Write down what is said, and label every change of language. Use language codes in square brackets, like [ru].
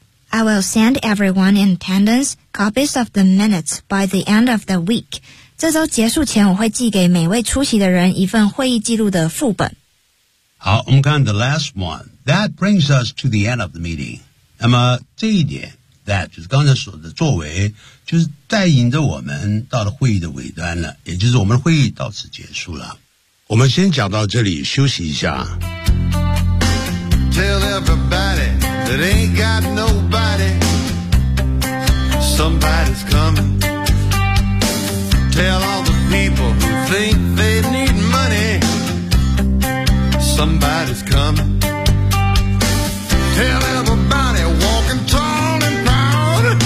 [en] I will send everyone in attendance copies of the minutes by the end of the week. [zh] 这周结束前我会寄给每位出席的人一份会议记录的副本。好，我们看 [en] the last one. That brings us to the end of the meeting. [zh] 那么这一点 ,that, 就是刚才说的作为就是带引着我们到了会议的尾端了，也就是我们会议到此结束了。我们先讲到这里，休息一下。 [en] Tell everybody that ain't got nobody, somebody's coming. Tell all the people who think they need money. Somebody's coming. Tell everybody walking tall and proud.